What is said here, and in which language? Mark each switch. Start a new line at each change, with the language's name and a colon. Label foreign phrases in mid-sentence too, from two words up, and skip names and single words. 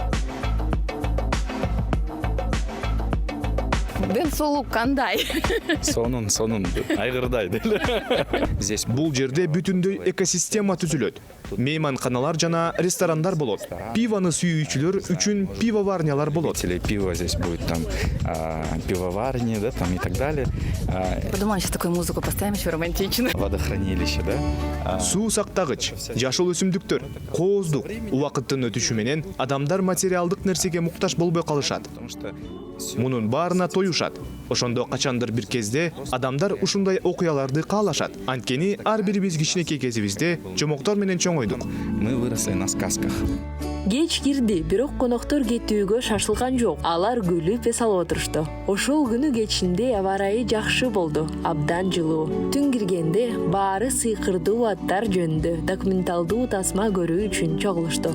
Kyrgyz: Ден сулуу кандай? Сонун, айгырдай. Здесь Бул жерде бүтүндөй экосистема түзүлөт. Мейманканалар жана ресторандар болот. Пивоны сүйүүчүлөр үчүн пивоварнялар болот.
Russian: пиво здесь будет, там пивоварни, да, там и так далее. Подумала, сейчас такую музыку поставим, еще романтично. Водохранилище, да.
Kyrgyz: Суу сактагыч, жашыл өсүмдүктөр, кооздук. Убакыттын өтүшү менен адамдар материалдык нерсеге муктаж болбой калышат.
Russian: Потому что
Kyrgyz: Мунун баарына тоюшат. Ошондо качандыр бир кезде адамдар ушундай окуяларды каалашат. Анткени ар бирибиз кичинекей кезибизде жомоктор менен чоңойдук.
Russian: мы выросли на сказках.
Kyrgyz: Кеч кирди, бирок коноктор кетүүгө шашылган жок. Алар күлүп эс алып отурушту. Ошол күнү кечинде аба ырайы жакшы болду, абдан жылуу. Түн киргенде баары сыйкырдуу аттар жөнүндө документалдуу тасма көрүү үчүн чогулушту.